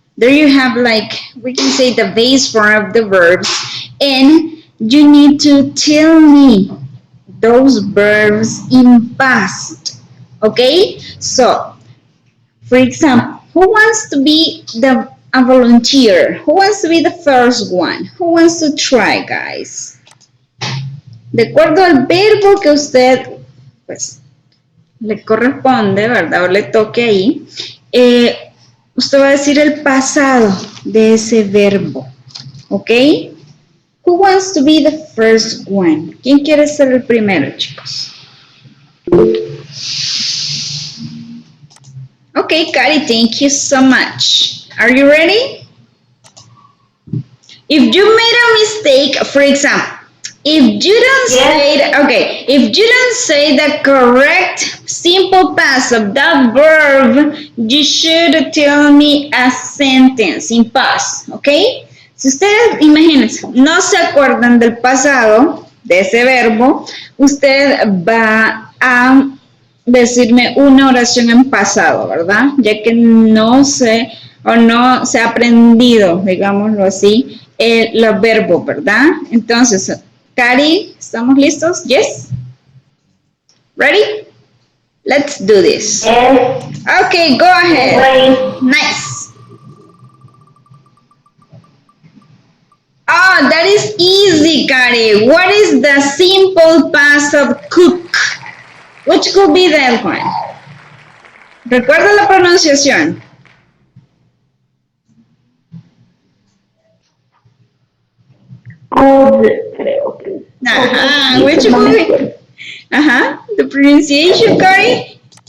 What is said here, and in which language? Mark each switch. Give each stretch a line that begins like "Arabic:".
English: There you have like, we can say the base form of the verbs, and you need to tell me those verbs in past. Okay? So, for example, who wants to be a volunteer? Who wants to be the first one? Who wants to try, guys?
Spanish: De acuerdo al verbo que usted, pues, le corresponde, ¿verdad? O le toque ahí, usted va a decir el pasado de ese verbo, ¿ok?
English: Who wants to be the first one?
Spanish: ¿Quién quiere ser el primero, chicos?
English: Okay, Cari, thank you so much. Are you ready? If you made a mistake, for example, if you don't say, okay, if you don't say the correct simple past of that verb, you should tell me a sentence in past, okay?
Spanish: Si ustedes, imagínense, no se acuerdan del pasado, de ese verbo, usted va a decirme una oración en pasado, ¿verdad? Ya que no sé o no se ha aprendido, digámoslo así, los verbos, ¿verdad? Entonces, Cari, ¿estamos listos?
English: Yes? Ready? Let's do this. Yes. Okay, go ahead. Wait. Nice. Oh, that is easy, Cari. What is the simple past of cook? Which could be that one?
Spanish: Recuerda la pronunciación. Good, creo que.
English: Ajá, which could be? Ajá, the pronunciation, Cari.